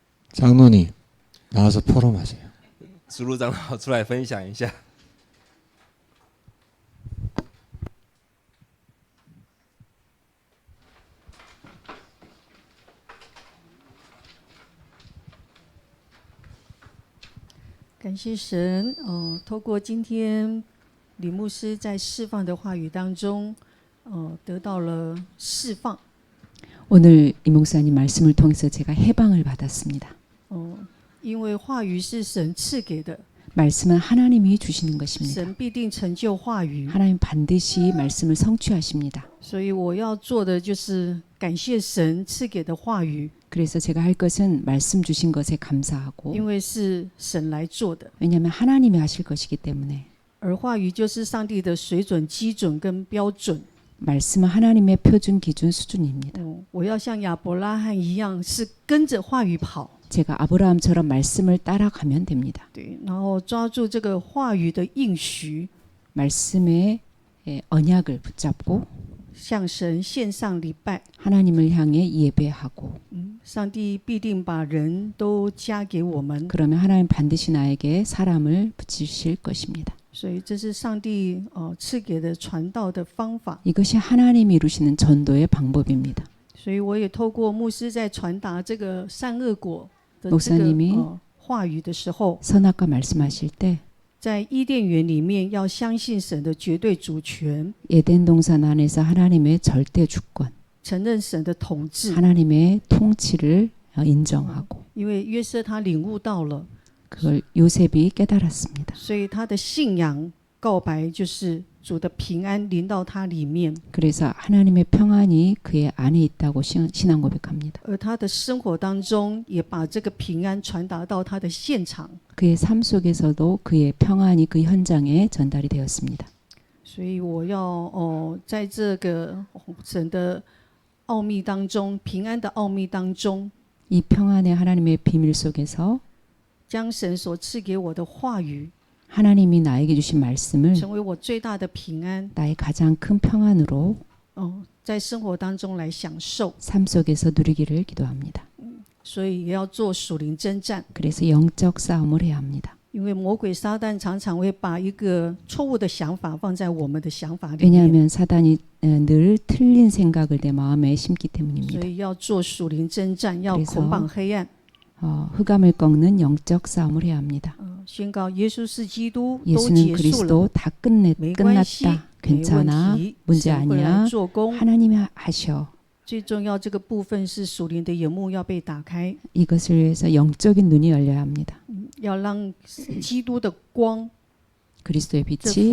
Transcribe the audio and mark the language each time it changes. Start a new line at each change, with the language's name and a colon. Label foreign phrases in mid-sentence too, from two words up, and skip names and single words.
Korean: 장로님 나와서 포럼하세요.
Chinese: 苏路长老出来分享一下。感谢神，透过今天李牧师在释放的话语当中，得到了释放。
Korean: 오늘 이 목사님 말씀을 통해서 제가 해방을 받았습니다.
Chinese: 因为话语是神赐给的，
Korean: 말씀은 하나님이 주시는 것입니다.
Chinese: 神必定成就话语，
Korean: 하나님 반드시 말씀을 성취하십니다.
Chinese: 所以我要做的就是感谢神赐给的话语，
Korean: 그래서 제가 할 것은 말씀 주신 것에 감사하고
Chinese: 因为是神来做的，
Korean: 왜냐하면 하나님이 하실 것이기 때문에
Chinese: 而话语就是上帝的水准、基准跟标准。
Korean: 말씀은 하나님의 표준 기준 수준입니다.
Chinese: 我要像亚伯拉罕一样，是跟着话语跑，
Korean: 제가 아브라함처럼 말씀을 따라가면 됩니다.
Chinese: 对，然后抓住这个话语的应许，
Korean: 말씀의 언약을 붙잡고
Chinese: 向神献上礼拜。
Korean: 하나님을 향해 예배하고
Chinese: 上帝必定把人都加给我们，
Korean: 그러면 하나님 반드시 나에게 사람을 붙이실 것입니다.
Chinese: 所以这是上帝赐给的传道的方法。
Korean: 이것이 하나님이 이루시는 전도의 방법입니다.
Chinese: 所以我也透过牧师在传达这个善恶果的这
Korean: 목사님이
Chinese: 个话语的时候，
Korean: 선악과 말씀하실 때
Chinese: 在伊甸园里面要相信神的绝对主权，
Korean: 에덴 동산 안에서 하나님의 절대 주권,
Chinese: 承认神的统治。
Korean: 하나님의 통치를 인정하고
Chinese: 因为约瑟他领悟到了，
Korean: 그걸 요셉이 깨달았습니다.
Chinese: 所以他的信仰告白就是主的平安临到他里面，
Korean: 그래서 하나님의 평안이 그의 안에 있다고 신앙 고백합니다.
Chinese: 而他的生活当中也把这个平安传达到他的现场。
Korean: 그의 삶 속에서도 그의 평안이 그 현장에 전달이 되었습니다.
Chinese: 所以我要在这个神的奥秘当中，平安的奥秘当中，
Korean: 이 평안의 하나님의 비밀 속에서
Chinese: 将神所赐给我的话语，
Korean: 하나님이 나에게 주신 말씀을
Chinese: 成为我最大的平安。
Korean: 나의 가장 큰 평안으로
Chinese: 在生活当中来享受，
Korean: 삶 속에서 누리기를 기도합니다.
Chinese: 所以也要做属灵征战。
Korean: 그래서 영적 싸움을 해야 합니다.
Chinese: 因为魔鬼撒旦常常会把一个错误的想法放在我们的想法里面，
Korean: 왜냐하면 사단이 늘 틀린 생각을 내 마음에 심기
Chinese: 所
Korean: 때문입니다.
Chinese: 以要做属灵征战，要
Korean: 그래서
Chinese: 捆绑黑暗，
Korean: 흑암을 꺾는 영적 싸움을 해야 합니다.
Chinese: 宣告耶稣是基督，都
Korean: 예수는
Chinese: 结束了，
Korean: 그리스도 다
Chinese: 没关系，
Korean: 끝났다.
Chinese: 没问
Korean: 괜찮아.
Chinese: 题，
Korean: 문제
Chinese: 神会来
Korean: 아니야.
Chinese: 做工。
Korean: 하나님이 하셔.
Chinese: 最重要这个部分是属灵的眼目要被打开，
Korean: 이것을 위해서 영적인 눈이 열려야 합니다.
Chinese: 要让基督的光，
Korean: 그리스도의
Chinese: 这福